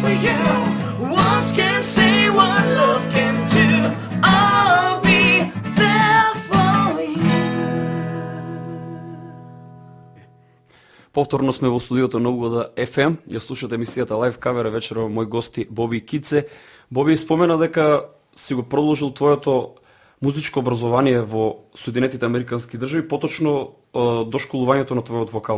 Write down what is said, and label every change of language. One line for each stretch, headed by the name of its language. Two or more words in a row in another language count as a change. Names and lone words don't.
English: you. Words can say what love can do. I'll be there for you.
Macedonian: Повторно сме во студиото на Угода FM, ја слушате емисијата Live Cover, вечерва мој гости Боби Кице. Боби спомена дека си го продолжил твоето музичко образование во Соединетите Американски држави, поточно дошколувањето на твојот вокал.